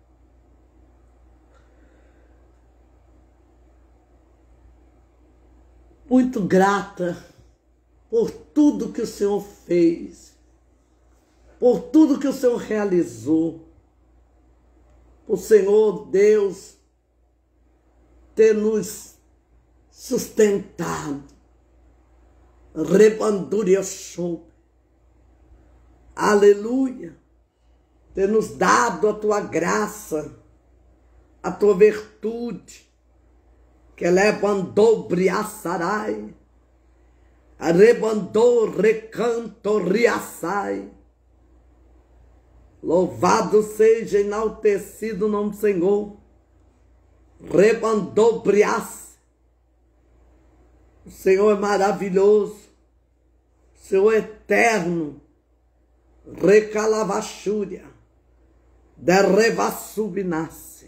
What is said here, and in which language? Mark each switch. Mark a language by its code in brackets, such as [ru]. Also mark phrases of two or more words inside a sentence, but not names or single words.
[pt] Muito grata por tudo que o Senhor fez, por tudo que o Senhor realizou, por Senhor Deus ter nos sustentado. Rebanduria show. Aleluia. Ter nos dado a tua graça, a tua virtude, que levandou briaçarai, arrebandou recanto riaçai. Louvado seja, enaltecido o nome do Senhor. Rebandou briaça. O Senhor é maravilhoso, o Senhor é eterno. Recalavachúria, derrevassubinasse.